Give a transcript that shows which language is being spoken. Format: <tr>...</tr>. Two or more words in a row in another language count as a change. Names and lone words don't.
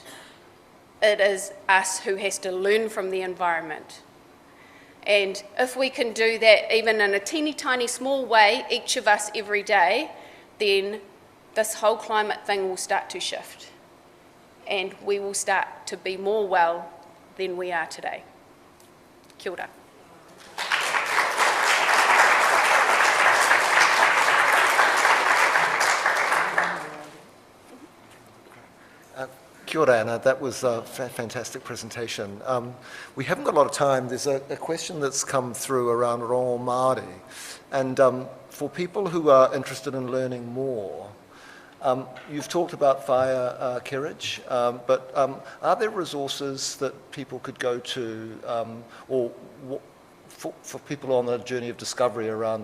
<en>It is us who has to learn from the environment. And if we can do that even in a teeny tiny small way, each of us every day, then this whole climate thing will start to shift. And we will start to be more well than we are today.</en> <mi>Kia ora. Kia ora, Anna.</mi> <en>That was a fantastic presentation. We haven't got a lot of time. There's a question that's come through around</en> <mi>rongo Māori.</mi> <en>And for people who are interested in learning more, you've talked about fire carriage, but are there resources that people could go to, or for people on the journey of discovery around?</en>